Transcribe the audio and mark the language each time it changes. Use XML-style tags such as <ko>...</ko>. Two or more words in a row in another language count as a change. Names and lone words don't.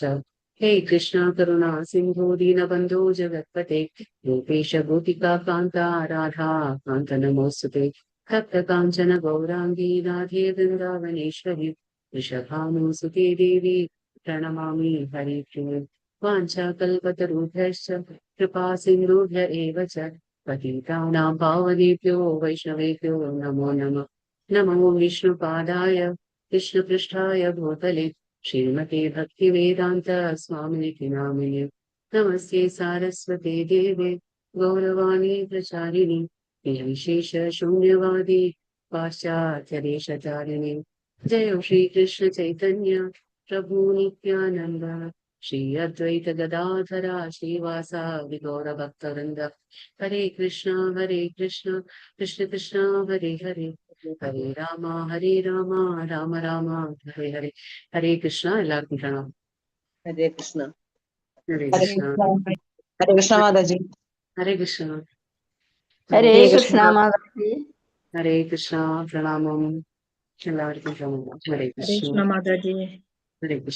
<sa>ഹേ കൃഷ്ണ കരുണാ സിന്ധു ദീനബന്ധോ ജഗത്പതേ ഗോപേശ ഗോപികാ കാന്ത രാധാ കാന്ത നമോസ്തുതേ. തപ്തകാഞ്ചന ഗൗരാംഗീ രാധേ വൃന്ദാവനേശ്വരി വൃഷഭാനുസുതേ ദേവി പ്രണമാമി ഹരിപ്രിയേ. वाञ्छाकल्पतरुभ्यश्च कृपा सिन्धुभ्य एव च पतितानां पावनेभ्यो वैष्णवेभ्यो नमो नमः. नमो विष्णुपादाय कृष्णपृष्ठाय भूतले श्रीमते भक्तिवेदान्त स्वामिनिति नामिने. नमस्ते सारस्वते देवे गौरवाणी प्रचारिणि निर्विशेष शून्यवादी पाश्चात्यदेशचारिणि. जय श्रीकृष्ण चैतन्य प्रभु नित्यानन्द श्री अद्वैत गदाधरा श्रीवासादि गौरभक्तवृंद. हरे कृष्ण कृष्ण कृष्ण हरे हरे हरे राम राम राम हरे हरे. हरे कृष्ण.</sa> <ml>എല്ലാവർക്കും പ്രണാമം. ഹരേ കൃഷ്ണ. ഹരേ കൃഷ്ണ. ഹരേ കൃഷ്ണ മാതാജി. ഹരേ കൃഷ്ണ. ഹരേ കൃഷ്ണ മാതാജി. ഹരേ കൃഷ്ണ. പ്രണാമം. എല്ലാവർക്കും പ്രണാമം. ഹരേ കൃഷ്ണ മാതാജി. ഹരേ കൃഷ്ണ.</ml>